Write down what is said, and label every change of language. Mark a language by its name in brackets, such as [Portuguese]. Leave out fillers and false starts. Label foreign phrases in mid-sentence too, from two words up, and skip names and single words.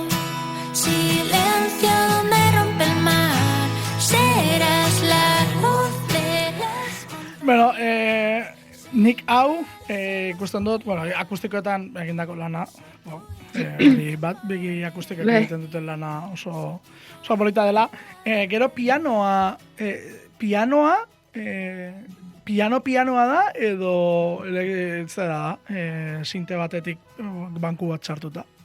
[Spanish] silencio donde rompe el mar, serás la luz de las... [Basque] Bueno, nik hau, ikusten dut, bueno, akustikoetan egindako lana, bat begi akustikoak egiten duten lana oso polita dela. Gero pianoa da edo zera da, sinte batetik banku bat sartuta.